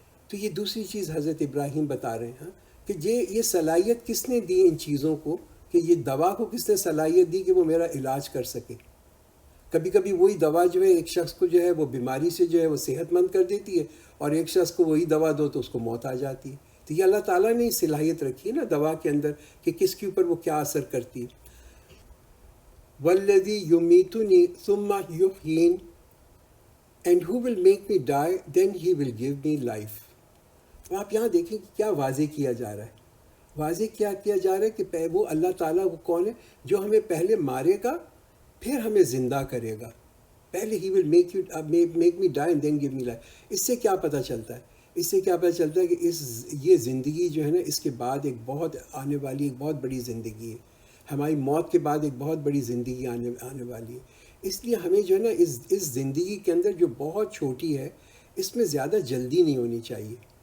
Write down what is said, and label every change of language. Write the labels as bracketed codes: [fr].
[ur] تو یہ دوسری چیز حضرت ابراہیم بتا رہے ہیں کہ یہ صلاحیت کس نے دی ان چیزوں کو، کہ یہ دوا کو کس نے صلاحیت دی کہ وہ میرا علاج کر سکے. کبھی کبھی وہی دوا جو ہے ایک شخص کو جو ہے وہ بیماری سے جو ہے وہ صحت مند کر دیتی ہے، اور ایک شخص کو وہی دوا دو تو اس کو موت آ جاتی ہے. تو یہ اللہ تعالیٰ نے صلاحیت رکھی ہے نا دوا کے اندر کہ کس کے اوپر وہ کیا اثر کرتی ہے. [ar] وَالَّذِي يُمِيتُنِي ثُمَّ يُحْيِينِ [en] And who will make me die then he will give me life. [ur] تو آپ یہاں دیکھیں کہ کیا واضح کیا جا رہا ہے. واضح کیا جا رہا ہے کہ وہ اللہ تعالیٰ وہ کون ہے جو ہمیں پہلے مارے گا پھر ہمیں زندہ کرے گا. پہلے [en] he will make me die and then give me life. [ur] اس سے کیا پتہ چلتا ہے؟ اس سے کیا پتہ چلتا ہے کہ یہ زندگی جو ہے نا اس کے بعد ایک بہت آنے والی ایک بہت بڑی زندگی ہے. ہماری موت کے بعد ایک بہت بڑی زندگی آنے والی ہے. اس لیے ہمیں جو ہے نا اس زندگی کے اندر جو بہت چھوٹی ہے اس میں زیادہ جلدی نہیں ہونی چاہیے.